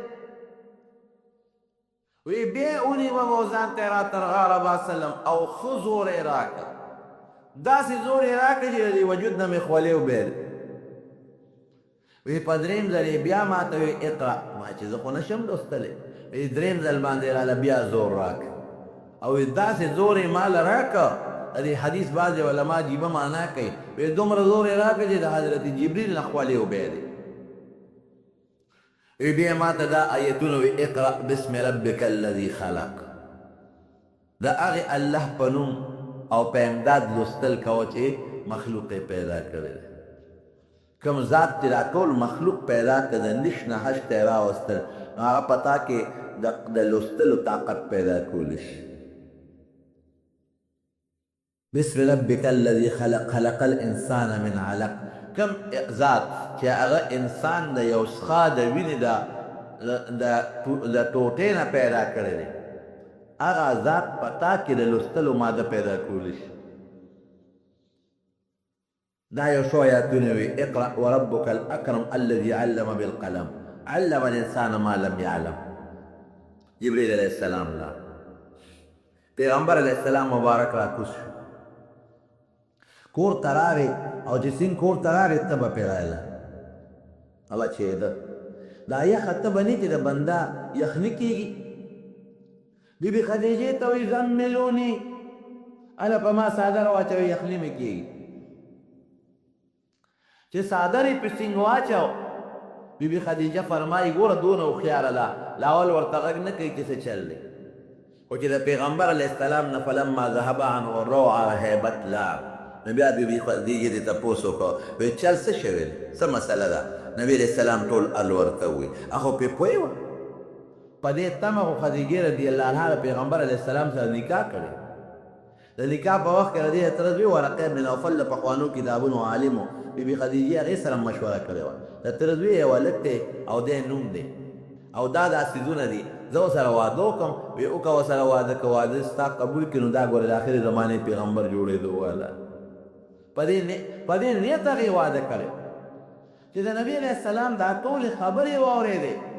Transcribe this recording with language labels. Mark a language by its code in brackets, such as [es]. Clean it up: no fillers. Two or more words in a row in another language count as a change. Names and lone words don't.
[ps] وی بیا ونیوه او ځان ته یې را تر غاره باسلم او ښه زور یې راکړ داسې زور یې راکړ چې د وجود نه مې خولې وبېل وی په درېیم ځل یې بیا ما ته وی اقرأ ما چې زه خو نشم لوستلی وی درېیم ځل باندې یې راله بیا زور راکړ او داسې زور یې ما له راکړ د دې حدیث بعضې علما عجیبه معنا کوي وی دومره زور یې راکړ چې د حضرت جبریل نه خولې وبېلې وی بیا ما ته دا آیتونه وی [ar] اقرأ بسم ربک الذي خلق [ps] د هغې الله په نوم او په امداد لوستل کوه چې مخلوق یې پیدا کړی دی کوم ذات چې دا ټول مخلوق پیدا کړه د نش نه حش ته یې راوستل نو هغه په تا کې د لوستلو طاقت پیدا کولی شي [ar] بسم ربک الذي خلق خلق الانسان من علق [ps] کم ذات چې هغه انسان د یو څښا د وینې د ټوټې نه پیدا کړی دی هغه ذات په تا کې د لوستلو ماده پیدا کولی شي دا یو څو آیاتونه وي [ar] اقرأ وربک الاکرم الذي علم بالقلم علم الانسان ما لم [ps] يعلم جبریل [ar] علیه السلام [ps] لا پیغمبر [ar] علیه السلام [ps] مبارک را کوز شو کور ته راغې او چې سیند کور ته راغې تبه پرې رایله هغه چېده دا یخه تبه نه چې د بنده یخني کېږي بیبي خدیجې ته وایي زملوني هله په ما څادر واچوي یخني مې کېږي چې څادر یې په سینګ واچو بیبي خدیجه فرمایي ګوره دونه هوښیاره ده لاول ورته غږ نه کوي چې څه چل دی خو چې د پیغمبر [ar] علیه السلام [ps] نه [ar] فلما ذهب عنه الروع [ps] هیبت لاړ نو بیا بیبي خدیجې دې تپوس وکړو وایي چل څه شوی دی څه مسله ده نبي [ar] علیه السلام [ps] ټول ال ورته ووایي هغه پې پوه وه په دې تمه خو خدیجې [ar] رضي الله عنها [ps] د پیغمبر [ar] علیه السلام [ps] سره نکاح کړی د نکاح په وخت کې د دې اعتراض وي ورقه بن نوفل د پخوانو کتابونو عالمو بیبي خدیجې هغې سره مشوره کړې وه د اعتراض وي یو هلک دی او دی نوم دی او دا څیزونه دي زه ورسره واده وکړم وایي وکړه ورسره واده که واده ستا قبول کړي نو دا ګوره د آخرې زمانې پیغمبر جوړېدو والا په دې نیت هغې واده کړی چې د نبي [ar] علیه السلام [ps] دا ټولې خبرې واورېدې